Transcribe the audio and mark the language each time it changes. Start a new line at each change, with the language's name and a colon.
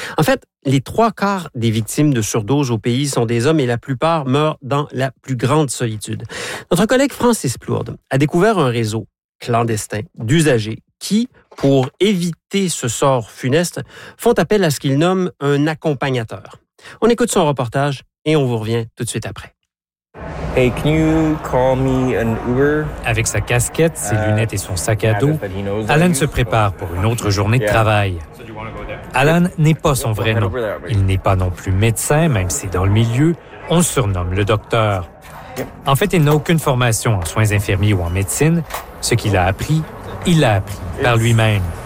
French: En fait, les trois quarts des victimes de surdose au pays sont des hommes et la plupart meurent dans la plus grande solitude. Notre collègue Francis Plourde a découvert un réseau clandestin d'usagers qui, pour éviter ce sort funeste, font appel à ce qu'il nomme un accompagnateur. On écoute son reportage et on vous revient tout de suite après.
English: Hey, can you call me an Uber?
French: Avec sa casquette, ses lunettes et son sac à dos, Alan se prépare pour une autre journée de travail. Alan n'est pas son vrai nom. Il n'est pas non plus médecin, même si dans le milieu, on surnomme le docteur. En fait, il n'a aucune formation en soins infirmiers ou en médecine. Ce qu'il a appris, il l'a appris par lui-même.